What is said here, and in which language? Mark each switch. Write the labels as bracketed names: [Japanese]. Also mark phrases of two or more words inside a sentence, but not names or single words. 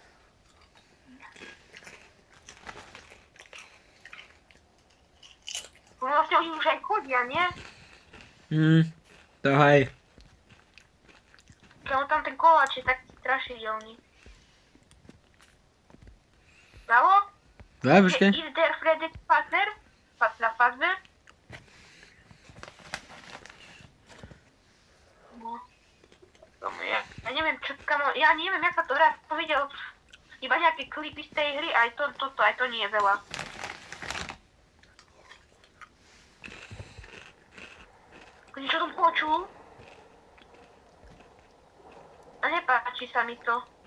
[Slovak] Vlastne oni už aj chodia, nie? To hej. Kamo, tam ten koláč je taký strašidelný. Bravo? Daj, počkej. [English] Is there Freddy Fazbear? [Slovak] Fazbear? No. Ja neviem, čo, kamo, ja neviem, jak sa to hrá. Som videl iba nejaké klipy z tej hry, aj to nie je veľa. Niečo som počul. A nepáči sa mi to.